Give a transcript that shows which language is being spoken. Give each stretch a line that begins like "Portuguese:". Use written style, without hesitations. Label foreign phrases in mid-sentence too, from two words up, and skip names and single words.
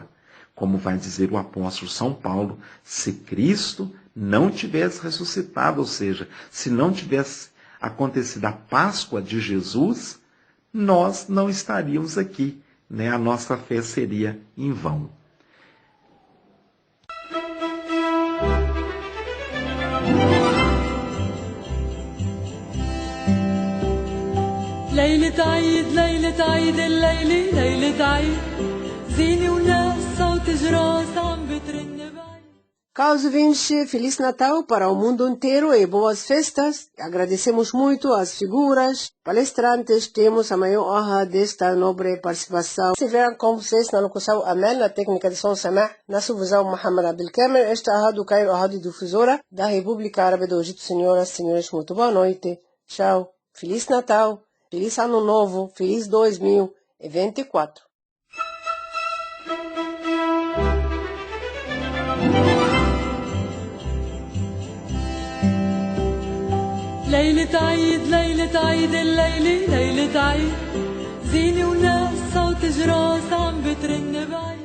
Portuguese: Como vai dizer o apóstolo São Paulo, se Cristo não tivesse ressuscitado, ou seja, se não tivesse acontecido a Páscoa de Jesus, nós não estaríamos aqui, né? A nossa fé seria em vão.
Arabic: ليلة عيد ليلة عيد الليلة ليلة عيد زينة وناس صوت جراس عم بترن بعيد.
Portuguese: Caros ouvintes, Feliz Natal para o mundo inteiro e boas festas. Agradecemos muito às figuras, palestrantes. Temos a maior honra desta nobre participação. Estiveram com vocês na locução Amel, na técnica de som Samah, na supervisão Mohamed Abdelkamer. Esta é a Rádio Cairo, a Rádio Difusora da República Árabe do Egito. Senhoras e senhores, muito boa noite. Tchau. Feliz Natal. Feliz Ano Novo. Feliz 2024.
Arabic: ليلة عيد ليلة عيد الليلة ليلة عيد زينة وناس صوت جراس عم بترن بعيد.